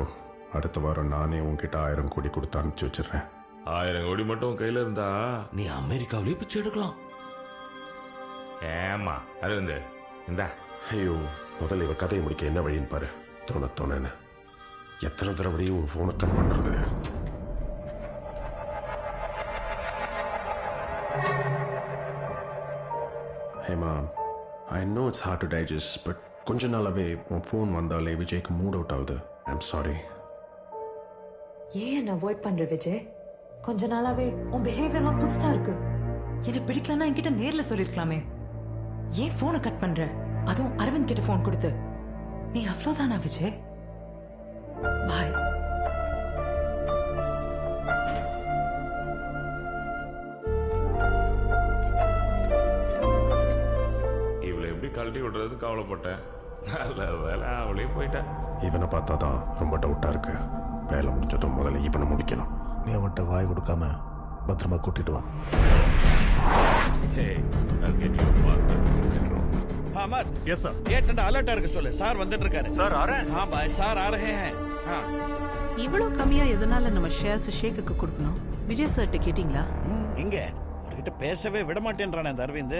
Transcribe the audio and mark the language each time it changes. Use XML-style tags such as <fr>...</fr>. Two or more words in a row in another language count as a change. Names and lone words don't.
<ta>அடுத்த வாரம் நானே உன்கிட்ட 1000 கோடி கொடுத்து அனுப்பிச்சு வச்சிடுறேன். 1000 கோடி மட்டும் கையில இருந்தா நீ அமெரிக்காவிலே பிச்சை எடுக்கலாம். ஏமா அது வந்து இந்த ஐயோ, முதல்ல இவ கதையை முடிக்க என்ன வழின்னு பாரு. தோணன்னு எத்தனை தடவையும் உன் போனை கட் பண்றது?</ta> <en>Hey mom, I know it's hard to digest, but</en> <ta>கொஞ்ச நாளாவே உன் ஃபோன் வந்தாலே விஜய்க்கு மூட் அவுட் ஆகுது.</ta> <en>I'm sorry.</en> <ta>ஏன் என்ன அவாய்ட் பண்ற விஜய்? கொஞ்ச நாளாவே உன் பிஹேவியர்லாம் புதுசா இருக்கு. எனக்கு பிடிக்கலன்னா என்கிட்ட நேர்ல சொல்லிருக்கலாமே. ஏன் போனை கட் பண்ற? அதுவும் அரவிந்த் கிட்ட போன் கொடுத்து. நீ அவ்வளவுதானா விஜய்? பாய். இவளை எப்படி கழட்டி விடுறது கவலைப்பட்டேன். நல்ல வேலை அவளே போயிட்டேன். இவனை பார்த்தாதான் ரொம்ப டவுட்டா இருக்கு. வேலை முடிஞ்சதும் முதல்ல இவனை முடிக்கணும். நீ அவன்கிட்ட வாய் கொடுக்காம பத்திரமா கூட்டிட்டு வா.</ta> <en>Hey, I'll get you a partner.</en> <hi>अमर,</hi> <en>yes sir,</en> <hi>ये ठंडा अलर्ट</hi> <ta>இருக்க சொல்லு. சார் வந்துட்டு இருக்காரு. சார்</ta> <hi>आ रहे हैं? हां भाई, சார் आ रहे हैं. हां.</hi> <ta>இவ்வளவு கம்மியா எதனால நம்ம ஷேர்ஸ் ஷேக்குக்கு கொடுக்கணும்? விஜய் சார்ட்ட கேட்டிங்களா? இங்க அவர்கிட்ட பேசவே விட மாட்டேன்றானே அந்த அரவிந்த்.</ta>